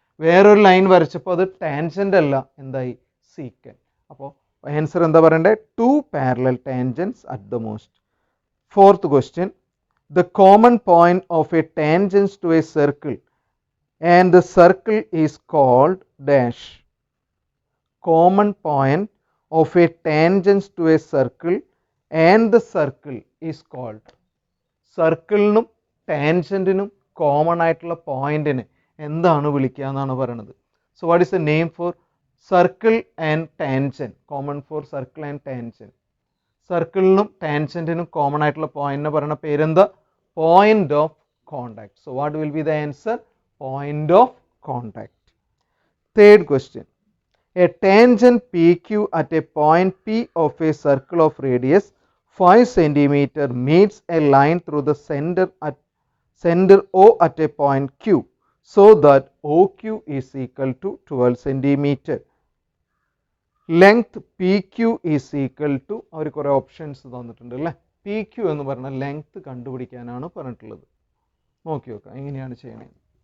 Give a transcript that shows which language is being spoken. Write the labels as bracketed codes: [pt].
[ml] വേറൊരു ലൈൻ വരച്ചപ്പോൾ അത് ടാൻജൻ്റ് അല്ല, എന്തായി? സീക്കൻറ്റ്. അപ്പോൾ ആൻസർ എന്താ പറയണ്ടേ? [en] 2 parallel tangents at the most. Fourth question, the common point of a tangent to a circle and the circle is called dash. Common point of a tangent to a circle and the circle is called. [ml] സർക്കിളിനും ടാൻജൻറ്റിനും common ആയിട്ടുള്ള പോയിന്റിന് എന്താണ് വിളിക്കുക എന്നാണ് പറയുന്നത്. [en] So what is the name for circle and tangent? Common for circle and tangent. [ml] സർക്കിളിനും ടാൻജൻറ്റിനും common ആയിട്ടുള്ള പോയിന്റിന് പറയുന്ന പേരെന്താ? [en] Point of contact. So what will be the answer? Point of contact. Third question, a tangent PQ at a point P of a circle of radius 5 cm meets a line through the center at center O at a point Q so that OQ is equal to 12 centimeter. Length PQ is equal to [ml] അവർ കുറേ options തന്നിട്ടുണ്ട് അല്ലേ. PQ എന്ന് പറഞ്ഞ length കണ്ടുപിടിക്കാനാണ് പറഞ്ഞിട്ടുള്ളത്. നോക്കി നോക്കാം എങ്ങനെയാണ് ചെയ്യണത്.